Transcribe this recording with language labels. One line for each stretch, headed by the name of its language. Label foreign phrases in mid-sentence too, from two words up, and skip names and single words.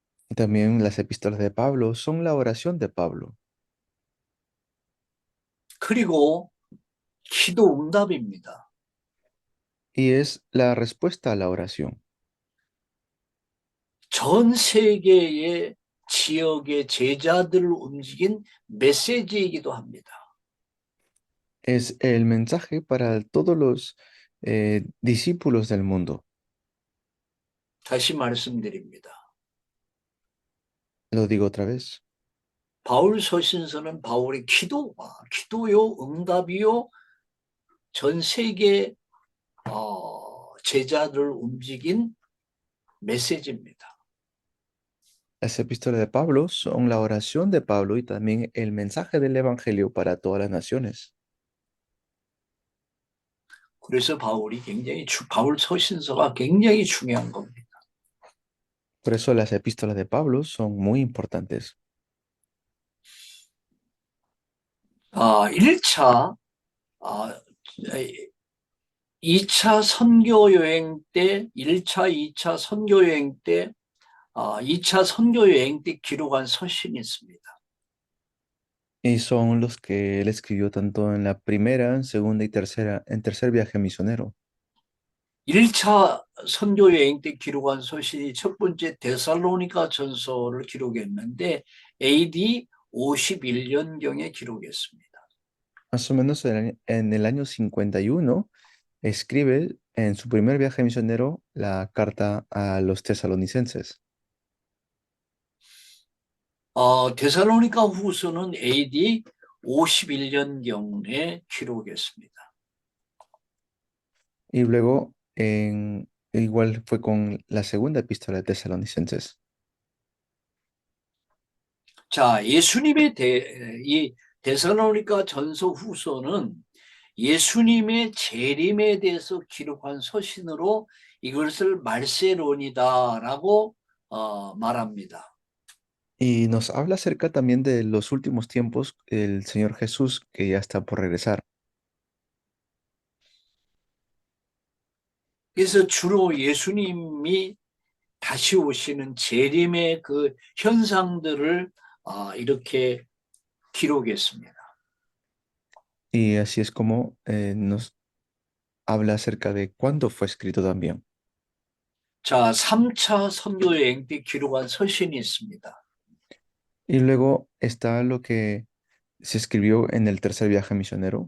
Spanish: Y también las epístolas de Pablo son la oración de Pablo
Korean: 그리고 기도 응답입니다.
Spanish: y es la respuesta a la oración.
Korean: 전 세계의 지역의 제자들을 움직인 메시지이기도 합니다.
Spanish: Es el mensaje para todos los discípulos del mundo.
Korean: 다시 말씀드립니다.
Spanish: Lo digo otra vez.
Korean: 바울 서신서는 바울의 기도요, 응답이요, 전 세계 제자들을 움직인 메시지입니다.
Spanish: Las epístolas de Pablo son la oración de Pablo y también el mensaje del Evangelio para todas las naciones.
Korean: 그래서 바울 서신서가 굉장히 중요한 겁니다.
Spanish: Por eso las epístolas de Pablo son muy importantes.
Korean: 1차, 2차 선교 여행 때, 1차, 2차 선교 여행 때, 2차 선교 여행 때 기록한 서신이 있습니다.
Spanish: Y son los que él escribió tanto en la primera, segunda y tercera, en tercer viaje misionero.
Korean: 1차 선교 여행 때 기록한 서신이 첫 번째 데살로니가 전서를 기록했는데 AD 51년경에 기록했습니다.
Spanish: Más o menos en el año 51 escribe en su primer viaje misionero la carta a los tesalonicenses.
Korean: 데살로니가 후서는 AD 51년경에 기록했습니다.
Spanish: Y luego, igual fue con la segunda epístola de tesalonicenses.
Korean: 자, 이 데살로니가 전서 후서는 예수님의 재림에 대해서 기록한 서신으로 이것을 말세론이다라고 말합니다.
Spanish: Y nos habla acerca también de los últimos tiempos, el Señor Jesús que ya está por regresar.
Korean: 그래서 주로 예수님이 다시 오시는 재림의 그 현상들을 이렇게 기록했습니다.
Spanish: Y así es como nos habla acerca de cuándo fue escrito también.
Korean: 자, 3차 선교 여행 때 기록한 서신이 있습니다.
Spanish: Y luego está lo que se escribió en el tercer viaje misionero.